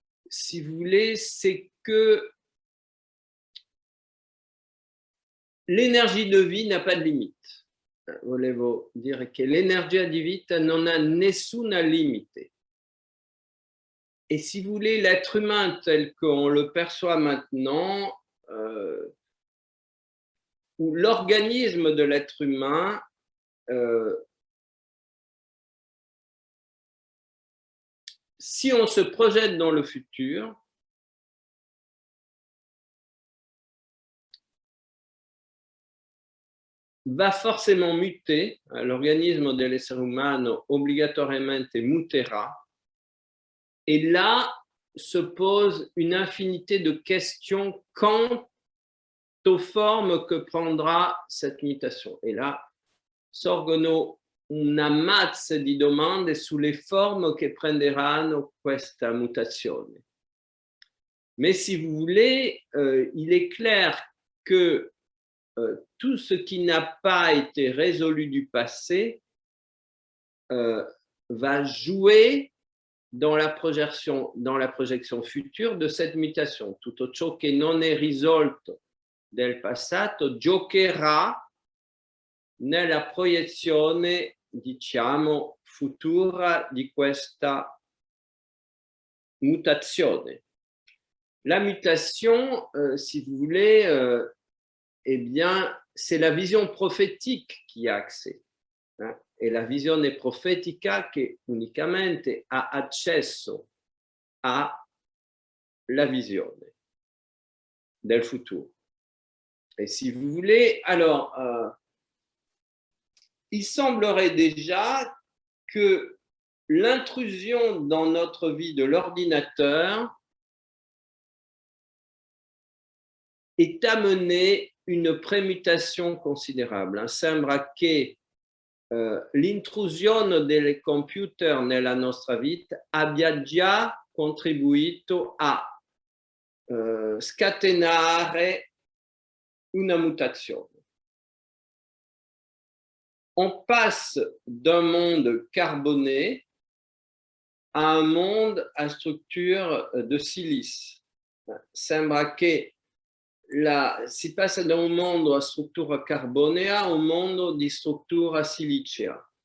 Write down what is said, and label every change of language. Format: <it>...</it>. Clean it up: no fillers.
<fr>Si vous voulez, c'est que l'énergie de vie n'a pas de limite.</fr> <it>Volevo dire che l'energia di vita non ha nessuna limite.</it> <fr>Et si vous voulez, l'être humain tel qu'on le perçoit maintenant, ou l'organisme de l'être humain, si on se projette dans le futur, va forcément muter,</fr> <it>l'organismo dell'essere umano obbligatoriamente muterà,</it> <fr>et là se pose une infinité de questions quant aux formes que prendra cette mutation. Et là</fr> <it>sorgono una mazza di domande sulle forme che prenderanno questa mutazione.</it> <fr>Mais si vous voulez, il est clair que tout ce qui n'a pas été résolu du passé va jouer dans la projection future de cette mutation.</fr> <it>Tutto ciò che non è risolto del passato giocherà nella proiezione, diciamo, futura di questa mutazione.</it> <fr>La mutation, si vous voulez, eh bien, c'est la vision prophétique qui a accès.</fr> <it>È la visione profetica che unicamente ha accesso alla visione del futuro.</it> <fr>Et si vous voulez, alors, il semblerait déjà que l'intrusion dans notre vie de l'ordinateur est amenée une prémutation considerable.</fr> <it>Sembra che l'intrusione del computer nella nostra vita abbia già contribuito a scatenare una mutazione.</it> <fr>On passe d'un monde carboné à un monde à structure de silice.</fr> <it>Sembra che si passa da un mondo a struttura carbonea a un mondo di struttura silicea.</it>